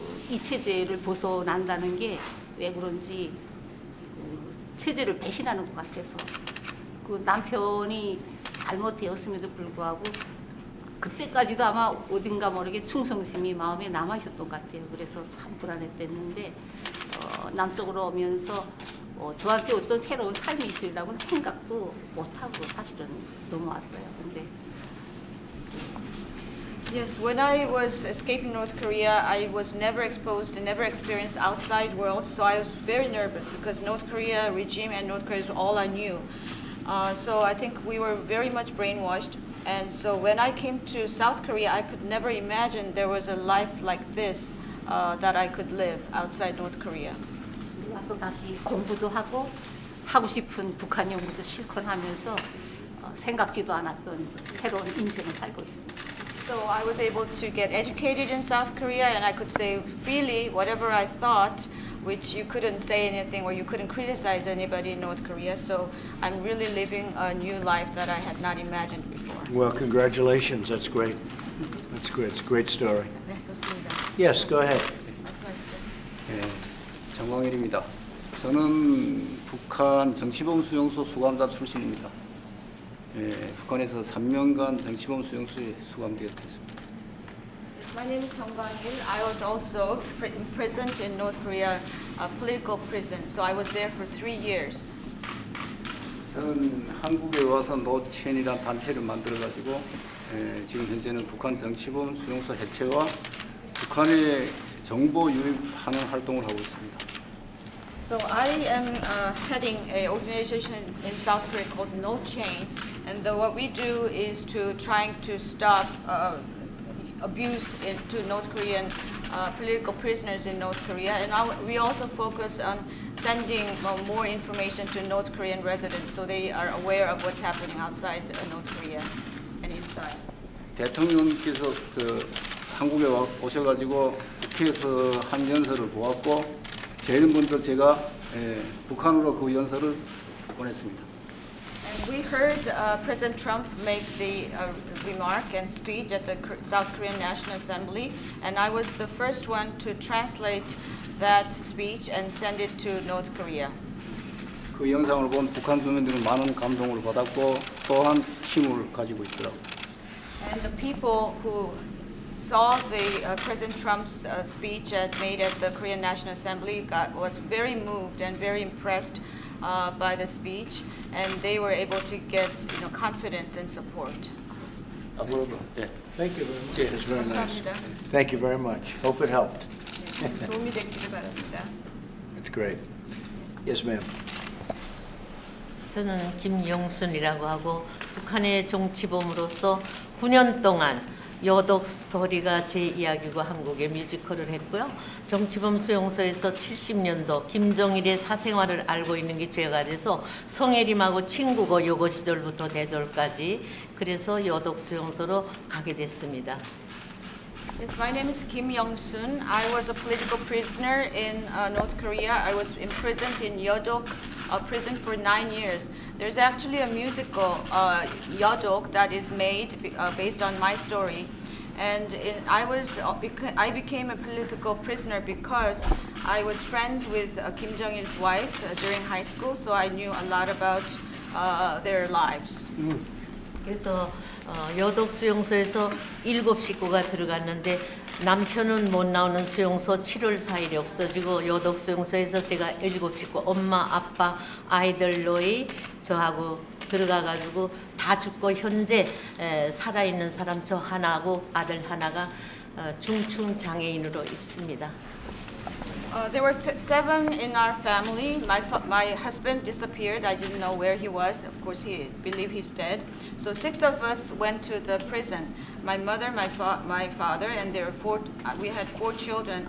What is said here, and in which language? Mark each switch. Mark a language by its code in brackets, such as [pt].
[ko] 이 체제를 벗어난다는 게 왜 그런지 체제를 배신하는 것 같아서 그 남편이 잘못되었음에도 불구하고 그때까지도 아마 어딘가 모르게 충성심이 마음에 남아 있었던 것 같아요. 그래서 참 불안했댔는데 남쪽으로 오면서 저한테 어떤 새로운 삶이 있으리라고는 생각도 못하고 사실은 넘어왔어요. 근데 [en] Yes, when I was escaping North Korea, I was never exposed and never experienced outside world, so I was very nervous because North Korea regime and North Korea is all I knew. So I think we were very much brainwashed. And so when I came to South Korea, I could never imagine there was a life like this that I could live outside North Korea. [ko] 와서 다시 공부도 하고 싶은 북한 연구도 실컷 하면서 생각지도 않았던 새로운 인생을 살고 있습니다. [en] So I was able to get educated in South Korea, and I could say freely whatever I thought, which you couldn't say anything or you couldn't criticize anybody in North Korea. So I'm really living a new life that I had not imagined before. Well, congratulations. That's great. That's great. It's a great story. [ko] 네, 좋습니다. [en] Yes, go ahead. [ko] 말씀하시죠. 예, 정광일입니다. 저는 북한 정치범 수용소 수감자 출신입니다. 예, 북한에서 3년간 정치범 수용소에 수감되었습니다. [en] My name is Seong-ho. I was also imprisoned in North Korea, a political prison. So I was there for 3 years. [ko] 저는 한국에 와서 노첸이라는 단체를 만들어가지고 지금 현재는 북한 정치범 수용소 해체와 북한에 정보 유입하는 활동을 하고 있습니다. [en] So I am heading an organization in South Korea called No Chain, and what we do is to trying to stop abuse to North Korean political prisoners in North Korea, and we also focus on sending more information to North Korean residents so they are aware of what's happening outside North Korea and inside. [ko] 대통령께서 한국에 오셔가지고 국회에서 한 연설을 보았고 제일 먼저 제가 북한으로 그 연설을 보냈습니다. [en] And we heard President Trump make the remark and speech at the South Korean National Assembly, and I was the first one to translate that speech and send it to North Korea. [ko] 그 영상을 본 북한 주민들은 많은 감동을 받았고 또한 힘을 가지고 있더라고요. [en] And the people who saw the President Trump's speech made at the Korean National Assembly was very moved and very impressed by the speech, and they were able to get confidence and support. [ko] 앞으로도 예. [en] Thank you very much. It's very nice. [ko] 감사합니다. [en] Thank you very much. Hope it helped. [ko] 네, 도움이 됐기를 바랍니다. [en] It's great. Yes, ma'am. [ko] 저는 김영순이라고 하고 북한의 정치범으로서 9년 동안 여독 스토리가 제 이야기고 한국에 뮤지컬을 했고요. 정치범 수용소에서 70년도 김정일의 사생활을 알고 있는 게 죄가 돼서 성혜림하고 친구고 여고 시절부터 대졸까지 그래서 여독 수용소로 가게 됐습니다. [en] Yes, my name is Kim Young-soon. I was a political prisoner in North Korea. I was imprisoned in Yeodok prison for 9 years. There's actually a musical, Yeodok, that is made based on my story. And I became a political prisoner because I was friends with Kim Jong-il's wife during high school, so I knew a lot about their lives. [ko] 그래서 여독 수용소에서 7식구가 들어갔는데 남편은 못 나오는 수용소 7월 4일에 없어지고 여독 수용소에서 제가 7식구 엄마 아빠 아이들 너희 저하고 들어가가지고 다 죽고 현재 살아있는 사람 저 하나하고 아들 하나가 중증 장애인으로 있습니다. [en] There were 7 in our family. My husband disappeared. I didn't know where he was. Of course, he believed he's dead. So 6 of us went to the prison. My mother, my father, and we had 4 children.